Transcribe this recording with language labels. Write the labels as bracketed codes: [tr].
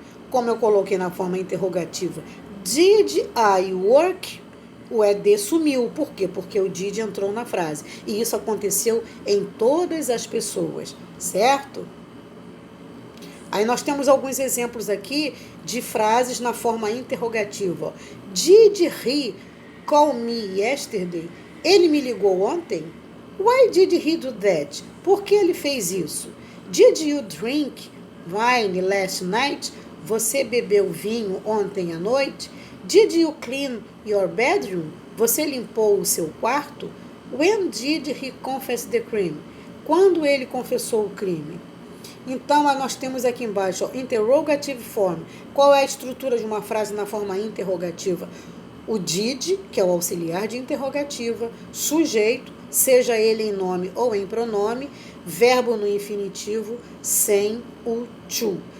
[pt] Como eu coloquei na forma interrogativa, [en] did I work? [pt] O ed sumiu. Por quê? Porque o did entrou na frase. E isso aconteceu em todas as pessoas. Certo? Aí nós temos alguns exemplos aqui de frases na forma interrogativa. Ó. [en] Did he call me yesterday? [pt] Ele me ligou ontem? [en] Why did he do that? [pt] Por que ele fez isso? [en] Did you drink wine last night? [pt] Você bebeu vinho ontem à noite? [en] Did you clean your bedroom? [pt] Você limpou o seu quarto? [en] When did he confess the crime? [pt] Quando ele confessou o crime? Então, nós temos aqui embaixo, ó, interrogative form. Qual é a estrutura de uma frase na forma interrogativa? O did, que é o auxiliar de interrogativa, sujeito, seja ele em nome ou em pronome, verbo no infinitivo sem o to.